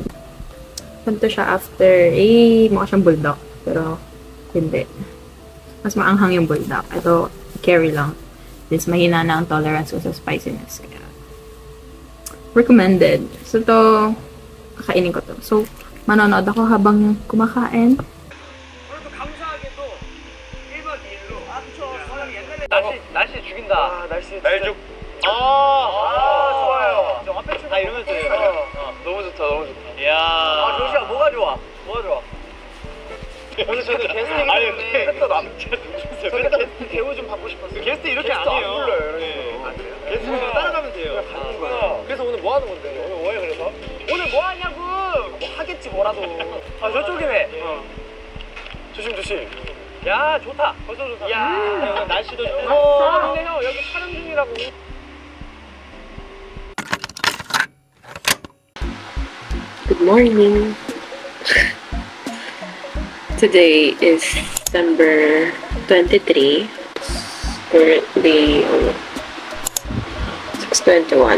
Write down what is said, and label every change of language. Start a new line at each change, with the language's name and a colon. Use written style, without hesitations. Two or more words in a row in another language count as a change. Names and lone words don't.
Filipino: Punta siya after, mukha siyang bulldog. Pero, hindi. Mas maanghang yung bulldog. Ito, carry lang. Since mahina na ang tolerance ko sa spiciness. Kaya, recommended. So, to, kakainin ko to. So, manonood ako habang kumakain.
Korean: 날씨 죽인다. 날씨 날죽. 좋아요. 저 앞에 다 이러면서 해요. 너무 좋다, 너무 좋다. 이야. 조시야, 뭐가 좋아? 뭐가 좋아? 오늘 저는 게스트이기 때문에 끝도 남자 누구세요? 저는 게스트 대우 좀 받고 싶었어요. 게스트 이렇게 안 해요. 안 불러요. 네. 아, 그래요? 게스트는 따라가면 돼요. 가는 거야. 그래서 오늘 뭐 하는 건데? 오늘 뭐해 그래서? 오늘 뭐 하냐고! 뭐 하겠지 뭐라도. 저쪽이네. 조심 조심. 야, 좋다. 벌써 좋다. 야, 날씨도 좋고. 근데 형 여기 촬영 중이라고.
English: Good morning. Today is December 23. Currently 6:21.